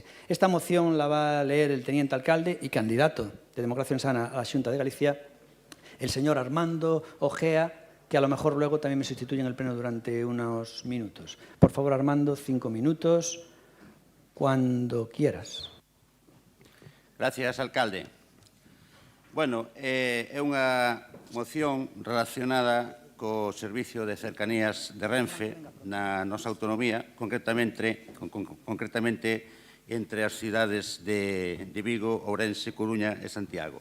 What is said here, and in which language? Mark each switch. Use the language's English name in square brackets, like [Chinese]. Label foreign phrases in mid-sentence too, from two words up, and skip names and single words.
[Spanish] Esta moción la va a leer el teniente alcalde y candidato de Democracia Orensana a la Xunta de Galicia, el señor Armando Ojea, que a lo mejor luego también me sustituye en el pleno durante unos minutos. Por favor, Armando, 5 minutos, cuando quieras. Gracias, alcalde. [Galician] Bueno, é unha moción relacionada co servicio de cercanías de Renfe na nosa autonomía, concretamente entre as cidades de Vigo, Ourense, Coruña e Santiago.